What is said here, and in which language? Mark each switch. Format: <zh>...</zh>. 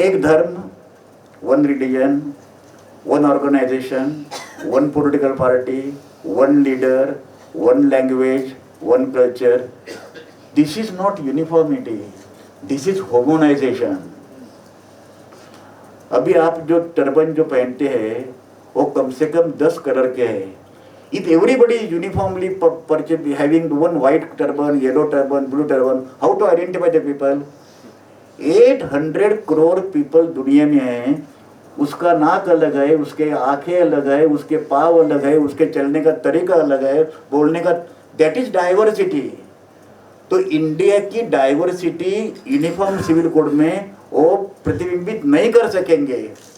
<hi>एक धर्म, 1 religion, 1 organisation, 1 political party, 1 leader, 1 language, 1 culture.</hi> <en>This is not uniformity, this is homogenisation.</en> <hi>अभी आप जो टर्बन जो पहनते हैं वो कम से कम 10 कलर के हैं।</hi> <en>If everybody is uniformly having one white turban, yellow turban, blue turban, how to identify the people?</en> <hi>800 crore people दुनिया में हैं, उसका नाक अलग है, उसके आंखें अलग है, उसके पाँव अलग है, उसके चलने का तरीका अलग है, बोलने का,</hi> <en>That is diversity.</en> <hi>तो इंडिया की डाइवर्सिटी यूनिफॉर्म सिविल कोड में वो प्रतिबिंबित नहीं कर सकेंगे।</hi>